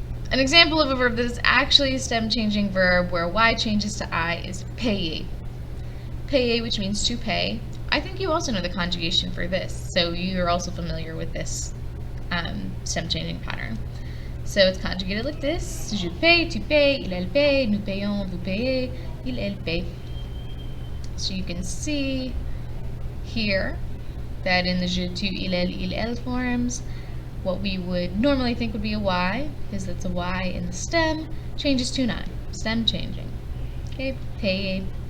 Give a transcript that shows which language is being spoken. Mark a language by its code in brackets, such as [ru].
[en] An example of a verb that is actually a stem changing verb where Y changes to I is payer. Payer, which means to pay. I think you also know the conjugation for this, so you're also familiar with this stem changing pattern. So it's conjugated like this. [fr] Je paye, tu payes, il, elle paye, nous payons, vous payez, il, elle paye. [en] So you can see here that in the je, tu, il, elle forms, what we would normally think would be a Y, because that's a Y in the stem, changes to an I. Stem changing. Okay, payer.